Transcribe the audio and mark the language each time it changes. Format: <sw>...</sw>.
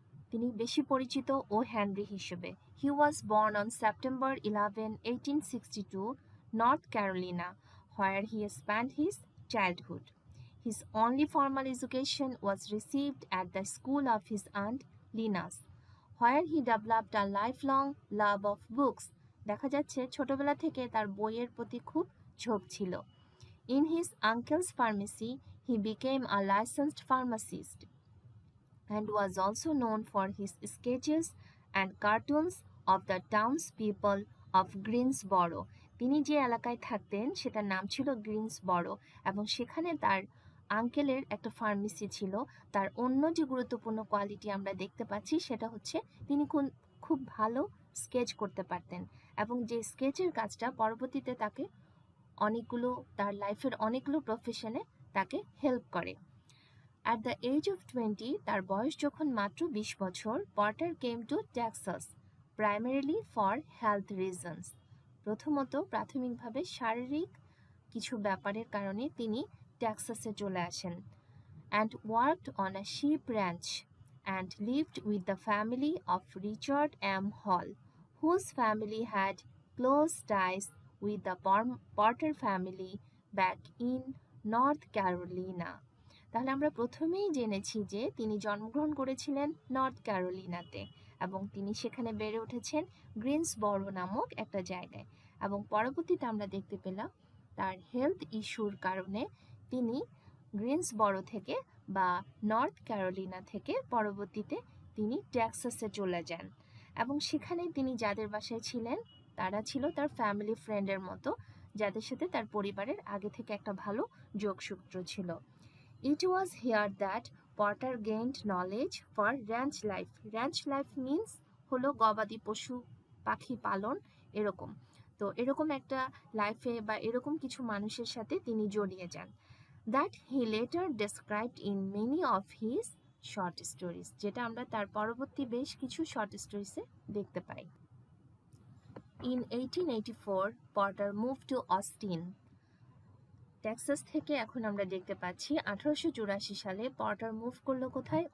<bn>তিনি বেশি পরিচিত ও হেনরি হিসেবে।</bn> <en>He was born on September 11, 1862, North Carolina, where he spent his childhood. His only formal education was received at the school of his aunt Linus, where he developed a lifelong love of books.</en> <bn>দেখা যাচ্ছে ছোটবেলা থেকে তার বইয়ের প্রতি খুব ঝোঁক ছিল।</bn> <en>In his uncle's pharmacy, he became a licensed pharmacist and was also known for his sketches and cartoons of the townspeople of Greensboro.</en> <bn>তিনি যে এলাকায় থাকতেন সেটার নাম ছিল গ্রিনসবরো এবং সেখানে তার আঙ্কেলের একটা ফার্মেসি ছিল। তার অন্য যে গুরুত্বপূর্ণ কোয়ালিটি আমরা দেখতে পাচ্ছি সেটা হচ্ছে তিনি খুব ভালো স্কেচ করতে পারতেন এবং যে স্কেচের কাজটা পরবর্তীতে তাকে তার লাইফের অনেকগুলো প্রফেশনে তাকে হেল্প করে।</bn> <en>At the age of 20,</en> <bn>তার বয়স যখন মাত্র 20 বছর,</bn> <en>Potter came to Texas primarily for health reasons.</en> <bn>প্রথমত প্রাথমিকভাবে শারীরিক কিছু ব্যাপারের কারণে তিনি টেক্সাসে চলে আসেন</bn> <en>and worked on a sheep ranch and lived with the family of Richard M. Hall, whose family had close ties with the Potter family back in North Carolina.</en> <bn>তাহলে আমরা প্রথমেই জেনেছি যে তিনি জন্মগ্রহণ করেছিলেন নর্থ ক্যারোলিনাতে এবং তিনি সেখানে বেড়ে উঠেছেন গ্রিনসবরো নামক একটা জায়গায় এবং পরবর্তীতে আমরা দেখতে পেলাম তার হেলথ ইস্যুর কারণে তিনি গ্রিনসবরো থেকে বা নর্থ ক্যারোলিনা থেকে পরবর্তীতে তিনি টেক্সাসে চলে যান এবং সেখানে তিনি যাদের বাসায় ছিলেন তারা ছিল তার ফ্যামিলি ফ্রেন্ডের মতো যাদের সাথে তার পরিবারের আগে থেকে একটা ভালো যোগসূত্র ছিল।</bn> <en>It was here that Potter gained knowledge for ranch life. Ranch life means</en> <bn>হলো গবাদি পশু পাখি পালন এরকম। তো এরকম একটা লাইফে বা এরকম কিছু মানুষের সাথে তিনি জড়িয়ে যান।</bn> <en>That he later described in many of his short stories,</en> <bn>যেটা আমরা তার পরবর্তী বেশ কিছু শর্ট স্টোরিজে দেখতে পাই।</bn> <en>In 1884, Potter moved to Austin.</en> <bn>Texas থেকে এখন আমরা দেখতে পাচ্ছি 1884 সালে পটার মুভ করলো কোথায়?</bn>